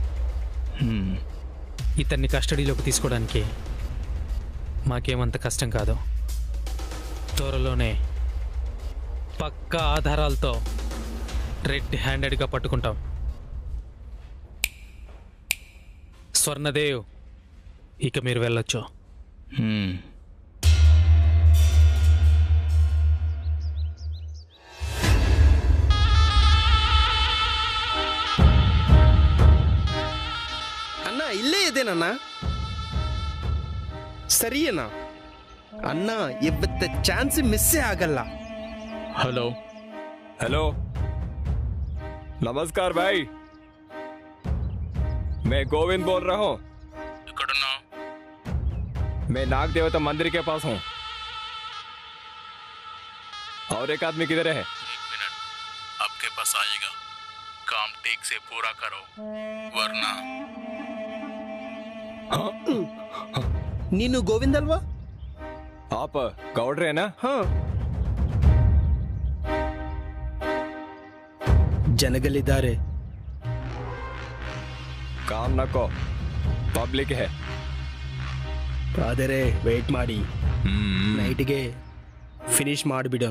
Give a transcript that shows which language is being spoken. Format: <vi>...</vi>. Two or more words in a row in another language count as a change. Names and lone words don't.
<te>ఇతన్ని కస్టడీలోకి తీసుకోవడానికి మాకేమంత కష్టం కాదు. త్వరలోనే పక్కా ఆధారాలతో</te> <en>red handedga</en> <te>పట్టుకుంటాం. స్వర్ణదేవ్, ఇక మీరు వెళ్ళొచ్చు.</te> <kn>ಅಣ್ಣ ಇಲ್ಲೇ ಇದೇನಣ್ಣ. ಸರಿಯಣ್ಣ. ಅಣ್ಣ ಇವತ್ತ</kn> <en>chance misse</en> <kn>ಆಗಲ್ಲ.</kn> <te>హలో.</te> <hi>हेलो, नमस्कार भाई, मैं गोविंद बोल रहा हूँ.</hi> <te>ఎక్కడున్నావు?</te> <hi>मैं नाग देवता मंदिर के पास हूँ. और एक आदमी किधर है? 1 मिनट, आपके पास आएगा. काम ठीक से पूरा करो वरना.</hi> <kn>ನೀನು ಗೋವಿಂದ್ ಅಲ್ವಾ?</kn> <hi>आप गौडरे है ना?</hi> <kn>ಹಾ. ಜನಗಳಿದ್ದಾರೆ.</kn> <hi>काम नको, पब्लिक है.</hi> <kn>ಆದರೆ ವೇಟ್ ಮಾಡಿ, ನೈಟ್ಗೆ ಫಿನಿಶ್ ಮಾಡಿಬಿಡೋಣ.</kn>